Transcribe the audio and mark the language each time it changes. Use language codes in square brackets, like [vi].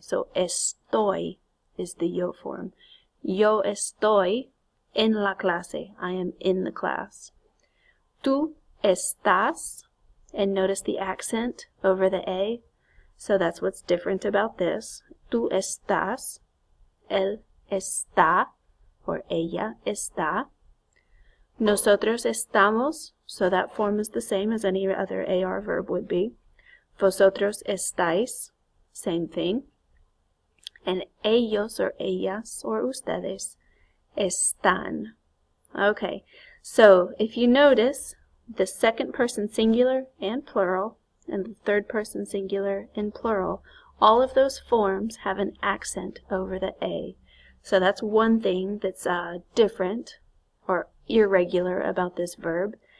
[en] So estoy is the yo form. [es] Yo estoy en la clase. [en] I am in the class. [es] Tú estás, [en] and notice the accent over the A. So that's what's different about this. [es] Tú estás, él está, or ella está. [en] Nosotros estamos, so that form is the same as any other AR verb would be. [es] Vosotros estáis, [en] same thing. And ellos or ellas or [es] ustedes están. [en] Okay, so if you notice, the second person singular and plural, and the third person singular and plural, all of those forms have an accent over the A. So that's one thing that's different or irregular about this verb.